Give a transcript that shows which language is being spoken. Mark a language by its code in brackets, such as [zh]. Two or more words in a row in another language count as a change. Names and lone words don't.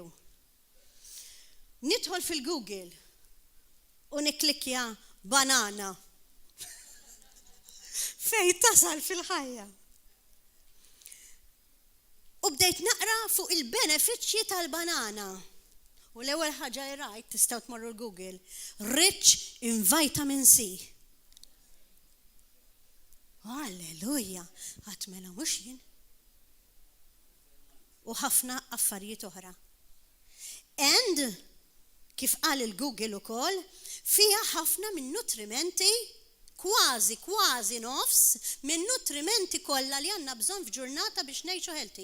[mt] Nidħol fil-Google u niklikja banana. Fej tasal fil-ħajja. U bdejt naqra fuq il-benefiċċji tal-banana. U l-ewwel ħaġa rajt tistgħu tmorru l-Google, [en] rich in vitamin C. [mt] Alleluja, għat mela mhux jien. U ħafna affarijiet oħra. And kif qal il-Google ukoll, fiha ħafna minn nutrimenti, kważi nofs minn nutrimenti kollha li għandna bżonn f'ġurnata biex ngħixu healthy.